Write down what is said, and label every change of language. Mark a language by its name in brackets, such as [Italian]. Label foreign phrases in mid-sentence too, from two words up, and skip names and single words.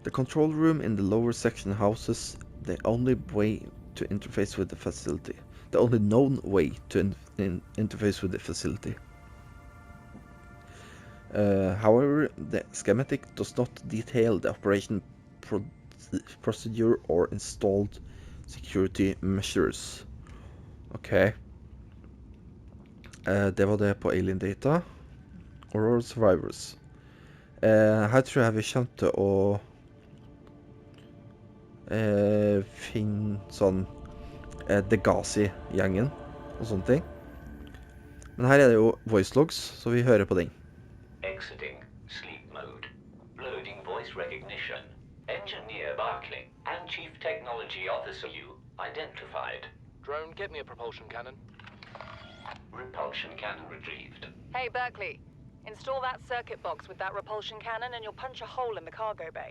[English] The control room in the lower section houses the only way to interface with the facility. The only known way to interface with the facility. However, the schematic does not detail the operation procedure or installed security measures. Ok. [Norwegian] Det var det på Alien Data. Aurora Survivors. Her tror jeg vi kommer til å finne sånn Degazi-gjengen og sånne ting. Men her er det jo voicelogs, så vi hører på den. [English] Exiting sleep mode. Loading voice recognition. Engineer Barclay and Chief Technology Officer you identified. Drone, get me a propulsion cannon. Repulsion cannon retrieved. Hey, Berkeley. Install that circuit box with that repulsion cannon and you'll punch a hole in the cargo bay.